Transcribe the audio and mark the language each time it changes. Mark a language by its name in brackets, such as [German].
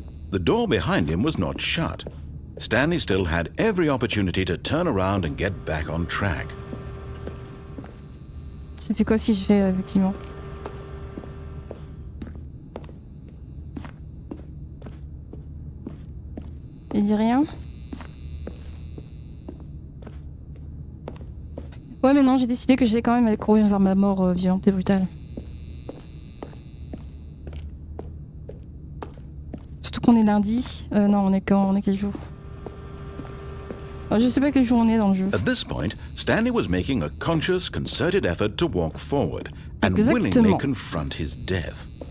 [English] The door behind him was not shut. Stanley still had every opportunity to turn around and get back on track. [French] Ça fait quoi si je fais effectivement? Il dit rien? Ouais mais non, j'ai décidé que j'allais quand même aller courir vers ma mort violente et brutale. Surtout qu'on est lundi. Non, on est quel jour? Je sais pas quel jour on est dans le jeu. [English] At this point, Stanley was making a conscious, concerted effort to walk forward and willingly confront his death.